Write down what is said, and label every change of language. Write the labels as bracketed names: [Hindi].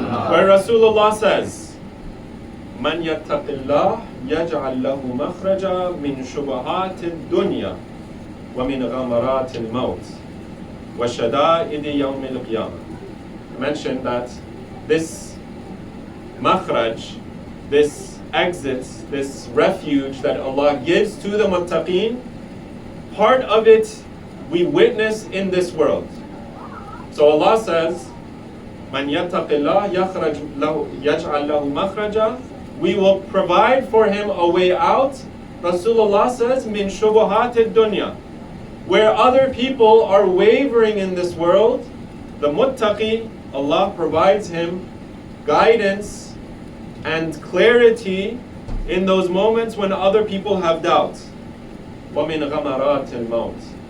[English] Where Rasulullah says, [Arabic] مَنْ يَتَّقِ اللَّهِ يَجْعَلْ لَهُ مَخْرَجًا مِنْ شُبُهَاتِ الدُّنْيَا وَمِنْ غَمَرَاتِ الْمَوْتِ وَشَدَائِدِ يَوْمِ الْقِيَامَةِ. [English] I mentioned that this makhraj, this exit, this refuge that Allah gives to the muttaqeen, part of it we witness in this world. So Allah says, [Arabic] مَنْ يَتَّقِ اللَّهِ يَجْعَلْ لَهُ مَخْرَجًا. [English] We will provide for him a way out. Rasulullah says, [Arabic] مِنْ شُبُهَاتِ الدُّنْيَا. [English] Where other people are wavering in this world, the muttaqi, Allah provides him guidance and clarity in those moments when other people have doubt. [Arabic] وَمِنْ غَمَرَاتِ الْمَوْتِ.